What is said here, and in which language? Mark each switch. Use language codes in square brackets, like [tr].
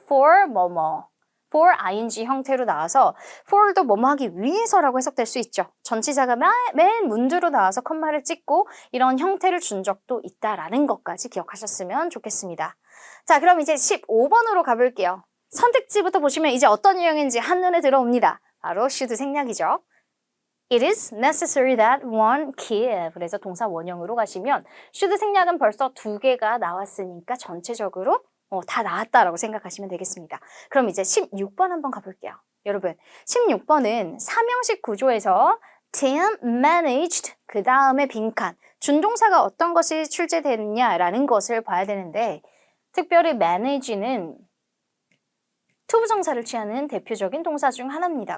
[ko] for 뭐뭐, for ing 형태로 나와서 for도 뭐뭐 하기 위해서라고 해석될 수 있죠. 전치사가 맨 문두로 나와서 컴마를 찍고 이런 형태를 준 적도 있다라는 것까지 기억하셨으면 좋겠습니다. 자, 그럼 이제 15번으로 가볼게요. 선택지부터 보시면 이제 어떤 유형인지 한눈에 들어옵니다. 바로 should 생략이죠. [en] It is necessary that one give. [ko] 그래서 동사 원형으로 가시면 should 생략은 벌써 2개가 나왔으니까 전체적으로 다 나왔다라고 생각하시면 되겠습니다. 그럼 이제 16번 한번 가볼게요. 여러분, 16번은 삼형식 구조에서 Tim managed 그 다음에 빈칸 준동사가 어떤 것이 출제됐냐라는 것을 봐야 되는데 특별히 manage는 투부정사를 취하는 대표적인 동사 중 하나입니다.